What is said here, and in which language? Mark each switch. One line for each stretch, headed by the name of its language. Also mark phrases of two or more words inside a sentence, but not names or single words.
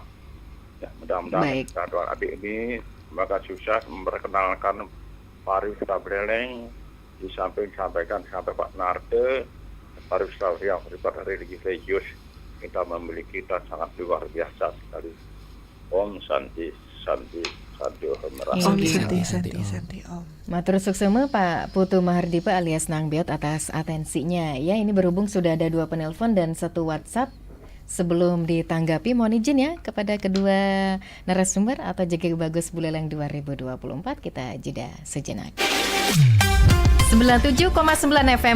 Indonesian: Ya, mudah-mudahan kita adik ini semoga sukses memperkenalkan pariwisata Buleleng, disampaikan sampai Pak Narte, pariwisata yang bersifat religius kita memiliki dan sangat luar biasa sekali.
Sanskrit: Om Santi Santi Santi Om Santi Om.
Balinese: Matur suksema
Indonesian: Pak Putu Mahardipa alias Nangbiot atas atensinya. Ya, ini berhubung sudah ada 2 penelpon dan 1 WhatsApp. Sebelum ditanggapi, mohon izin ya kepada kedua narasumber atau JG Bagus Buleleng 2024, kita jeda sejenak. 97,9 FM,